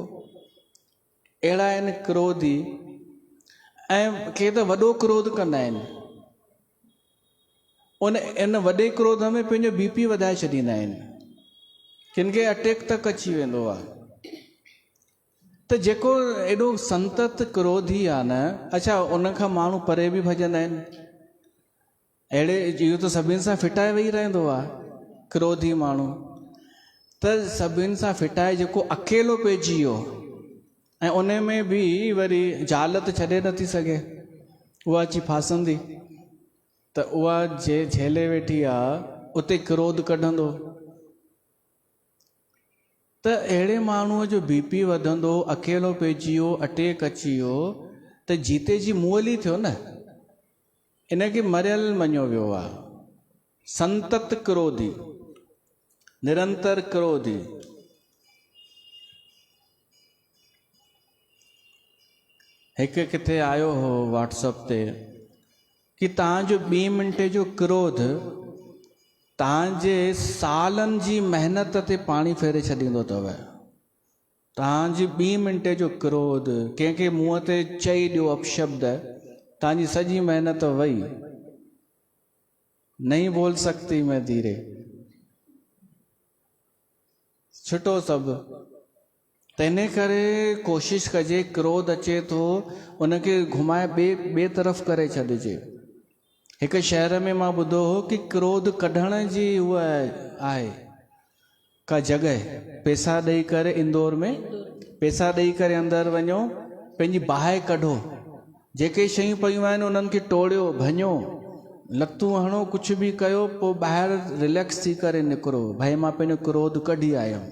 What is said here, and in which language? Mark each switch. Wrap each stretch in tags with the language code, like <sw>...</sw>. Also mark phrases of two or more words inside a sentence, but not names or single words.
<sd>अहिड़ा आहिनि क्रोधी। ऐं के त वॾो क्रोध कंदा आहिनि, इन वॾे क्रोध में पंहिंजो BP वधाए छॾींदा आहिनि, किन खे अटैक तक अची वेंदो आहे। त जेको एॾो संतत क्रोधी आहे न, अच्छा उनखां माण्हू परे बि भॼंदा आहिनि। अहिड़े इहो त सभिनि सां फिटाए वेही रहंदो आहे क्रोधी माण्हू, त सभिनि सां फिटाए जेको अकेलो पइजी वियो, ऐं उन में बि वरी ज़ाल त छॾे नथी सघे, उहा अची फासंदी, त उहा जे झेले वेठी आहे उते क्रोध कढंदो। त अहिड़े माण्हूअ जो BP वधंदो, अकेलो पइजी वियो, अटैक अची वियो, त जीते जी मुअल ई थियो न, इनखे मरियल मञियो वियो आहे। संतत क्रोधी, निरंतर क्रोधी। हिकु किथे आयो हो व्हाट्सएप ते कि तव्हांजो 2 मिंटे जो क्रोध तव्हांजे सालनि जी महिनत ते पाणी फेरे छॾींदो अथव। तव्हांजी 2 मिंटे जो क्रोध, कंहिंखे मुंहं ते चई ॾियो अपशब्द, तांजी सजी मेहनत वही,</sd> <hi>नहीं बोल सकती मैं धीरे,</hi> <sd>छुटो सब। तने करे कोशिश कजे, क्रोध अचे तो उनके घुमाए बे तरफ करे छॾिजे।</sd> <hi>एक शहर</hi> <sd>में मां ॿुधो हो कि क्रोध कढण जी उहा आहे का जगह, पैसा ॾेई करे इंदौर में पैसा ॾेई करे अंदरि वञो, पंहिंजी बाहि कढो, जेके शयूं पयूं आहिनि उन्हनि खे टोड़ियो, भञो, लतूं हणो, कुझु बि कयो, पोइ ॿाहिरि रिलैक्स थी करे निकिरो, भाई मां पंहिंजो क्रोध कढी आयुमि।</sd>